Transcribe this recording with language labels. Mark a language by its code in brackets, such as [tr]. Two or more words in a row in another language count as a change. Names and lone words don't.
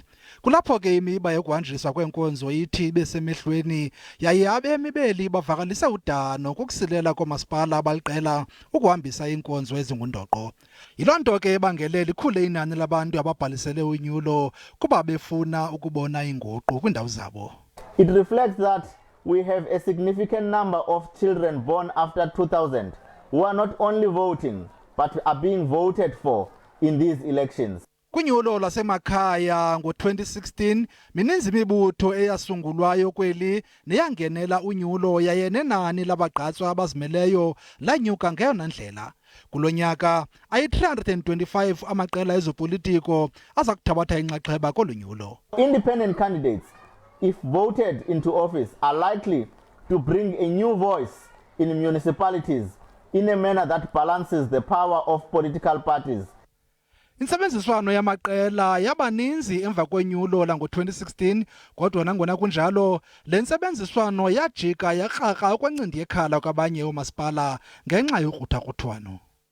[xh] Kulapho ke imiba yokuhanjiswa kweenkonzo ithi besemehlweni yaye abemi beli bavakalise udano kokusilela koomasipala abaliqela ukuhambisa iinkonzo ezingundoqo. Yiloo nto ke ebangele likhule inani labantu ababhalisele unyulo kuba befuna ukubona inguqu kwiindawo zabo. [en] It reflects that we have a significant number of children born after 2000 who are not only voting but are being voted for in these elections. [xh] Kunyulo lasemakhaya ngo-2016 mininzi imibutho eyasungulwayo kweli neyangenela unyulo yaye nenani labagqatswa abazimeleyo lanyuka ngeyona ndlela. Kulo nyaka ayi-325 amaqela ezopolitiko aza kuthabatha inxaxheba kolu nyulo. [en] Independent candidates, if voted into office, are likely to bring a new voice in municipalities in a manner that balances the power of political parties. [xh] Intsebenziswano yamaqela yabaninzi emva kwenyulo lango-2016 kodwa nangona kunjalo le ntsebenziswano yajika yarharha ukwancindi yekhala kwabanye oomasipala ngenxa yokruthakrutwano.